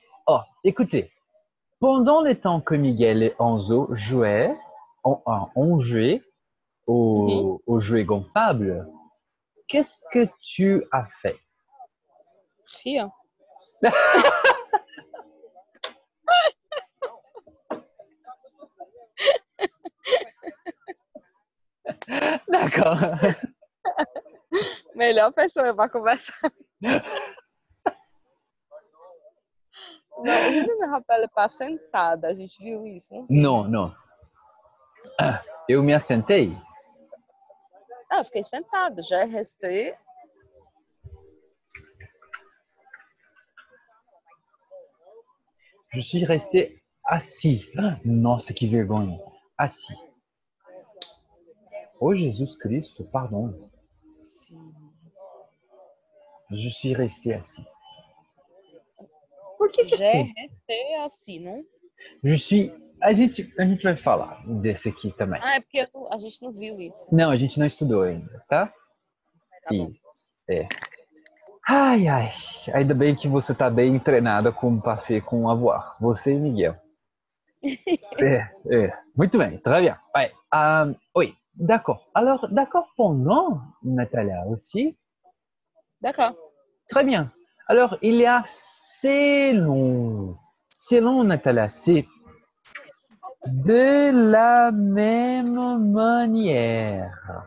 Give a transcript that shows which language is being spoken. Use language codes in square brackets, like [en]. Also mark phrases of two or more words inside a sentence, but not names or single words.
[fr] Oh, écoutez, pendant le temps que Miguel et Enzo jouaient, ont joué au jouet gonflable, qu'est-ce que tu as fait? Rien. D'accord. [pt] Melhor pessoa para conversar. Não, [fr] je ne me rappelle pas sentada. [pt] A gente viu isso, não viu? [fr] Non, non. [pt] Eu me assentei. Ah, eu fiquei sentada. Já restei. [fr] Je suis resté assis. [pt] Nossa, que vergonha. Assis. Oh, Jesus Cristo, [fr] pardon. Je suis resté assis. [pt] Por que que Já esqueci? restei assim, não? [fr] Je suis... [pt] A gente vai falar desse aqui também. Ah, é porque a gente não viu isso. Não, a gente não estudou ainda, tá? Tá bom. É. Ai, ai. Ainda bem que você tá bem treinada com passeio com a voar. Você e Miguel. Muito bem, [fr] très bien. Ouais. Oui, d'accord. Alors, d'accord pendant, Natalia, aussi. D'accord. Très bien. Alors, il y a selon. Selon, Natalia, c'est de la même manière.